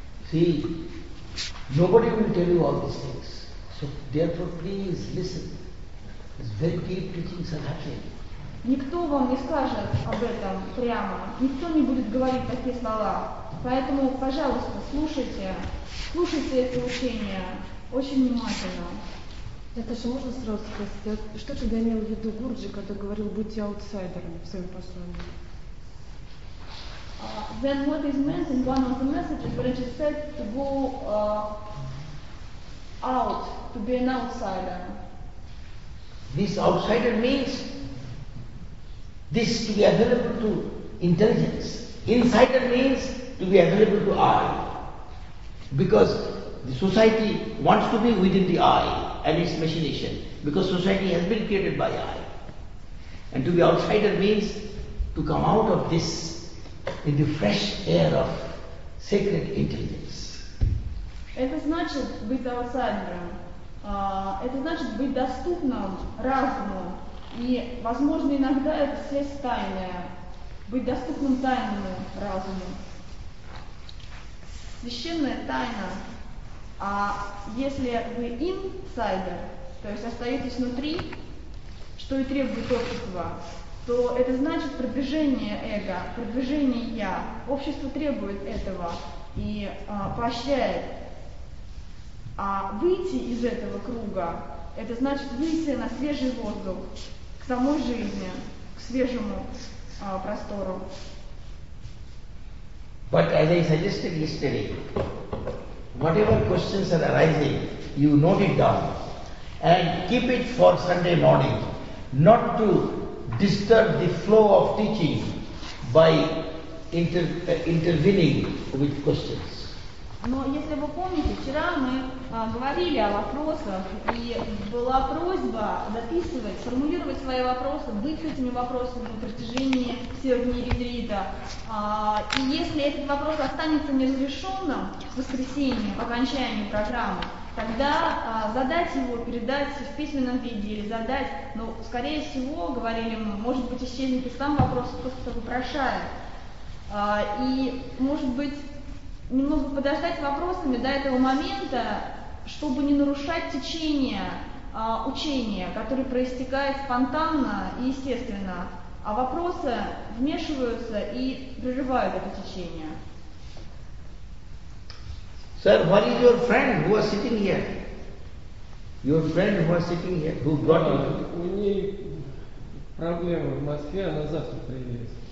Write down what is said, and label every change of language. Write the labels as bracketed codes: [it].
[en] See, nobody will tell you all these things. So therefore please listen. It's very deep teachings are happening. [ru] Никто вам не скажет об этом прямо. Никто не будет говорить такие слова. Поэтому, пожалуйста, слушайте. Слушайте это учение очень внимательно. Наташа, можно сразу спросить, а что ты имел в виду Гурджи, когда говорил «будьте аутсайдерами» в своем послании? [en] Then what is meant in one of the messages when it is said to go out, to be an outsider? This outsider means this to be available to intelligence. Insider means to be available to I. Because the society wants to be within the I and its machination. Because society has been created by I. And to be outsider means to come out of this in the fresh air of sacred intelligence. [ru] Это значит быть аутсайдером. Это значит быть доступным разуму. И, возможно, иногда это связь тайная. Быть доступным тайному разуму. Священная тайна. А если вы инсайдер, то есть остаетесь внутри, что и требует общества, то это значит продвижение эго, продвижение я. Общество требует этого и поощряет. А выйти из этого круга, это значит выйти на свежий воздух, к самой жизни, к свежему простору. [en] But as I suggested yesterday, whatever questions are arising, you note it down and keep it for Sunday morning, not to disturb the flow of teaching by intervening with questions. [ru] Но если вы помните, вчера мы говорили о вопросах, и была просьба записывать, формулировать свои вопросы, быть с этими вопросами на протяжении всех дней ретрита. И если этот вопрос останется неразрешенным в воскресенье, в окончании программы, тогда задать его, передать в письменном виде или задать, ну, скорее всего, говорили мы, может быть, исчезнет и сам вопрос, просто вопрошает. И, может быть, немного подождать вопросами до этого момента, чтобы не нарушать течение учения, которое проистекает спонтанно и естественно, а вопросы вмешиваются и прерывают это течение. [en] Sir, what is your friend who was sitting here? Your friend who was sitting here, who brought you? [ru] У ней проблема в Москве, она завтра приедет.